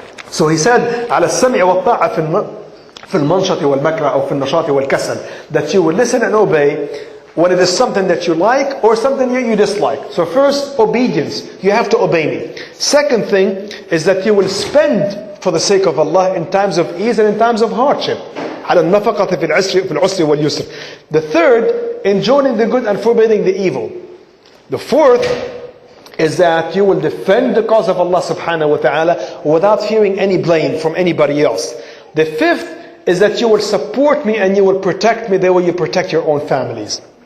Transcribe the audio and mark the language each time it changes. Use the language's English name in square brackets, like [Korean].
[English] So he said, [Arabic] على السمع والطاعة في المنشط والمكره أو في النشاط والكسل, [English] that you will listen and obey when it is something that you like or something that you dislike. So first, obedience. You have to obey me. Second thing is that you will spend for the sake of Allah in times of ease and in times of hardship. [Arabic] على النفقة في العسر واليسر. [English] The third, enjoining the good and forbidding the evil. The fourth is that you will defend the cause of Allah subhanahu wa ta'ala without fearing any blame from anybody else. The fifth is that you will support me and you will protect me the way you protect your own families.